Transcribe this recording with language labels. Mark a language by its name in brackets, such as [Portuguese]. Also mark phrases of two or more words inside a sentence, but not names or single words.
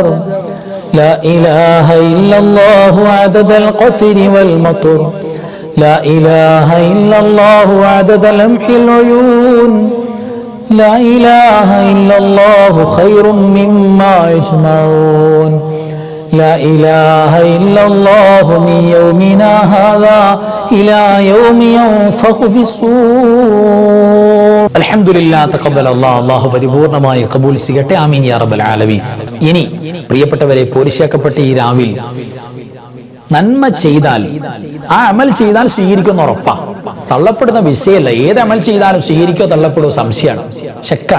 [Arabic] لا إله إلا الله عدد القطر والمطر، لا إله إلا الله عدد لمح العيون، لا إله إلا الله خير مما يجمعون، لا إله إلا الله من يومنا هذا إلى يوم ينفخ في الصور. الحمد لله تقبل الله. [Malayalam] അല്ലാഹു പരിപൂർണമായി ഖബൂൽ ചെയ്യട്ടെ. [Arabic] آمين يا رب العالمين. [Malayalam] ഇനി പ്രിയപ്പെട്ടവരെ, പോരിശാക്കപ്പെട്ട ഈ രാവിൽ നന്മ ചെയ്താൽ, ആ അമൽ ചെയ്താൽ സ്വീകരിക്കുന്ന ഉറപ്പാ. തള്ളപ്പെടുന്ന വിഷയമല്ല. ഏത് അമൽ ചെയ്താലും സ്വീകരിക്കോ തള്ളപ്പെടുമോ സംശയമാണ്, ശക്കാണ്.